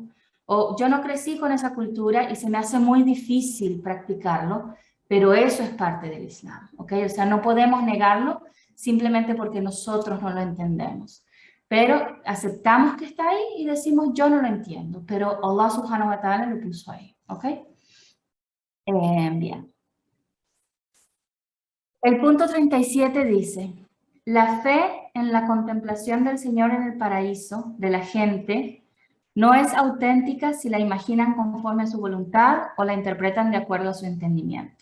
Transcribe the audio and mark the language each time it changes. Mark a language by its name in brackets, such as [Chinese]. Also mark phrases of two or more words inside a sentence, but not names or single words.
[Spanish] O yo no crecí con esa cultura y se me hace muy difícil practicarlo, pero eso es parte del Islam, ¿ok? O sea, no podemos negarlo simplemente porque nosotros no lo entendemos. Pero aceptamos que está ahí y decimos, yo no lo entiendo, pero Allah [Arabic] سبحانه وتعالى [Spanish] lo puso ahí, ¿ok? Bien. El punto 37 dice, la fe en la contemplación del Señor en el paraíso de la gente no es auténtica si la imaginan conforme a su voluntad o la interpretan de acuerdo a su entendimiento.